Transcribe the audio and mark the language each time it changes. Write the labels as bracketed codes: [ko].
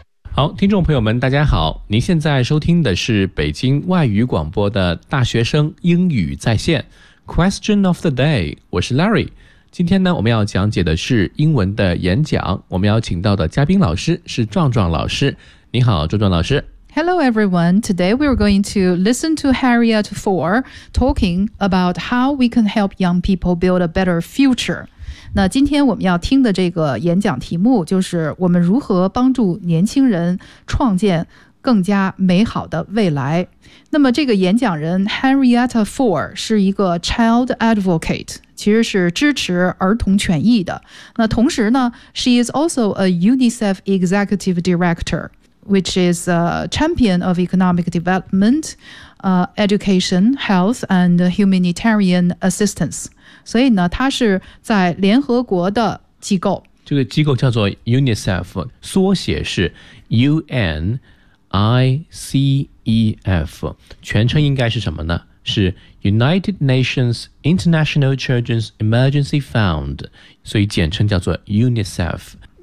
[zh] 好，听众朋友们大家好，您现在收听的是北京外语广播的大学生英语在线 Question of the day， 我是 Larry。今天呢，我们要讲解的是英文的演讲，我们要请到的嘉宾老师是壮壮老师。你好，壮壮老师。 [en] Hello everyone, today we are going to listen to Harriet Ford talking about how we can help young people build a better future。 [zh] 那今天我们要听的这个演讲题目就是我们如何帮助年轻人创建更加美好的未来。那么这个演讲人 Henrietta Ford 是一个 [en] child advocate， [zh] 其实是支持儿童权益的。那同时呢， [en] she is also a UNICEF executive director， which is a champion of economic development， education， health and humanitarian assistance。 [zh] 所以呢，它是在联合国的机构，这个机构叫做 UNICEF， 缩写是 UNICEF， 全称应该是什么呢？是 United Nations International Children's Emergency Fund， 所以简称叫做 UNICEF、就